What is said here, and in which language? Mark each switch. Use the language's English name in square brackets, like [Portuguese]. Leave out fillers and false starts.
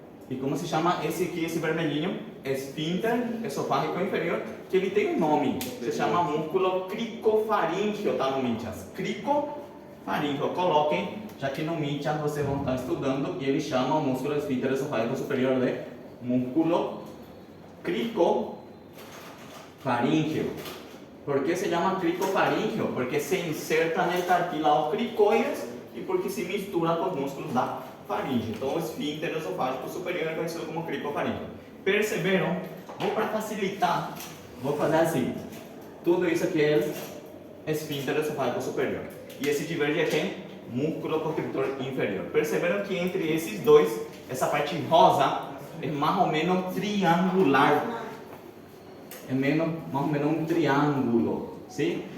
[Portuguese] E como se chama esse aqui, esse vermelhinho? Esfínter esofágico inferior, que ele tem um nome, se chama músculo cricofaríngeo, tá no Nichans? Cricofaríngeo, coloquem, já que no Nichans vocês vão estar estudando, e ele chama o músculo esfínter esofágico superior de músculo cricofaríngeo. [Spanish] ¿Por qué se llama cricofaríngeo? Porque se inserta en el cartílago cricoides y porque se mistura con los músculos da faringe. [Portuguese] Então, o esfíncter esofágico superior é conhecido como cricofaríngeo. Perceberam? Vou para facilitar, vou fazer assim. Tudo isso aqui é esfíncter esofágico superior. E esse diverge é quem? Músculo constrictor inferior. Perceberam que entre esses dois, essa parte rosa é mais ou menos triangular. É mais ou menos um triângulo. ¿sí?